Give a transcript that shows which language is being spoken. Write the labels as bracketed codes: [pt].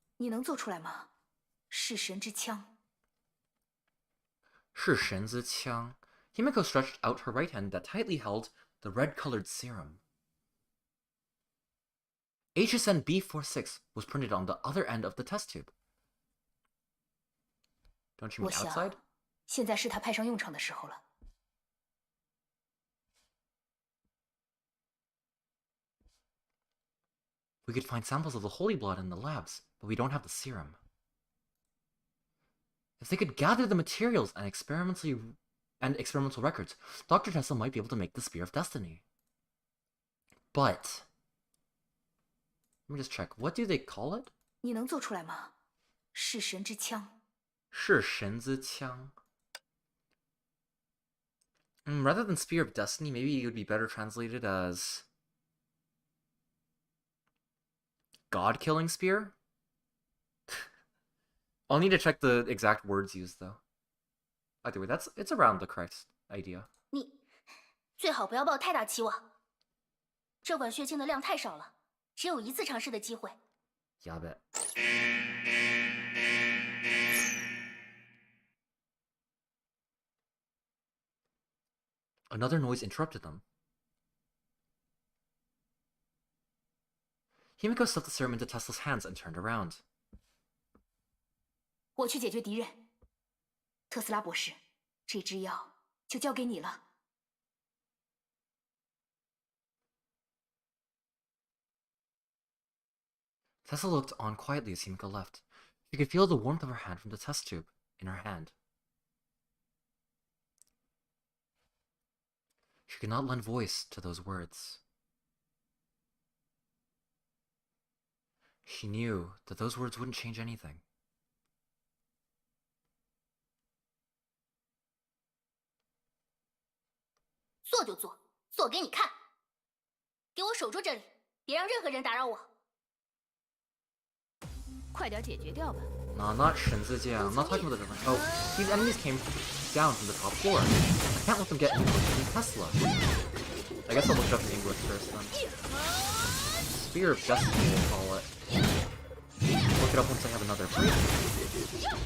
[zh] 你能做出来吗？弑神之枪。弑神之枪。 [en] Himiko stretched out her right hand that tightly held the red-colored serum. HSN B46 was printed on the other end of the test tube. Don't you [zh] 我 [en] mean [zh] 想 [en] outside?， [zh] 现在是他派上用场的时候了。 [en] We could find samples of the holy blood in the labs, but we don't have the serum. If they could gather the materials and experimental records, Dr. Tesla might be able to make the Spear of Destiny. But let me just check. What do they call it? [zh] 你能做出来吗？弑神之枪。弑神之枪. [en] Rather than Spear of Destiny, maybe it would be better translated as God-killing spear? I'll need to check the exact words used, though. Either way, it's around the correct idea. [zh] 你最好不要抱太大期望。这管血清的量太少了，只有一次尝试的机会。 [en] Yeah, I bet. Another noise interrupted them. Himiko stuffed the serum into Tesla's hands and turned around. [zh] 我去解决敌人。特斯拉博士，这支药就交给你了。 [en] Tesla looked on quietly as Himiko left. She could feel the warmth of her hand from the test tube in her hand. She could not lend voice to those words. She knew that those words wouldn't change anything. [zh] 做就做，做给你看。给我守住这里，别让任何人打扰我。快点解决掉吧。 [en] No, not Shinzuji. I'm not talking about the different. Oh, these enemies came down from the top floor. I can't let them get into Tesla. I guess I'll look it up in English first then. Spear of Destiny, we'll call it. Look it up once I have another break.